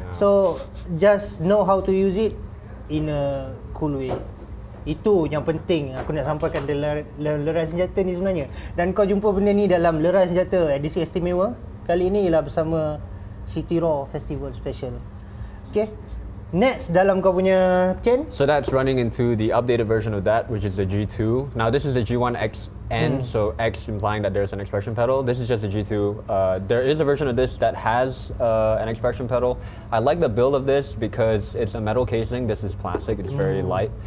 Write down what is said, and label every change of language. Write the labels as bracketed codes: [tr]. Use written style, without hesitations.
[en] So just know how to use it in a cool way. [ms] Itu yang penting aku nak sampaikan dalam Lerai Senjata ni sebenarnya. Dan kau jumpa benda ni dalam Lerai Senjata edisi istimewa. Kali ini ialah bersama City Raw Festival Special. Okay. Next dalam kau punya chain. [en] So that's running into the updated version of that, which is the G2. Now this is the G1XN, so X implying that there's an expression pedal. This is just a G2. There is a version of this that has an expression pedal. I like the build of this because it's a metal casing. This is plastic. It's very light.